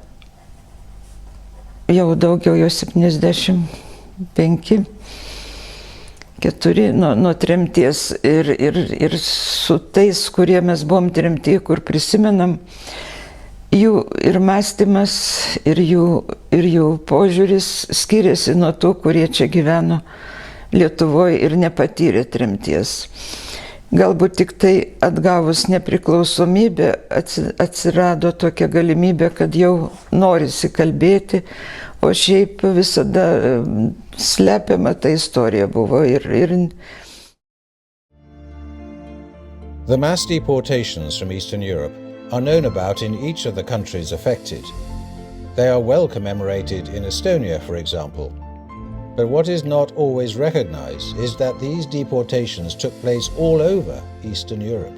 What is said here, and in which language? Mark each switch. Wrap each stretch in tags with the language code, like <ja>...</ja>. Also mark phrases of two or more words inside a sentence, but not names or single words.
<lt>jau daugiau, jau 75, 4 nuo tremties ir su tais, kurie mes buvom tremti, kur prisimenam, jų ir mąstymas, ir jų požiūris skiriasi nuo tų, kurie čia gyveno Lietuvoje ir nepatyrė tremties. Galbūt tik tai atgavus nepriklausomybę atsirado tokia galimybė, kad jau norisi kalbėti, o šiaip visada slepiama ta istorija buvo.</lt> <en>The mass deportations from Eastern Europe are known about in each of the countries affected. They are well commemorated in Estonia, for example. But what is not always recognized is that these deportations took place all over Eastern Europe.</en>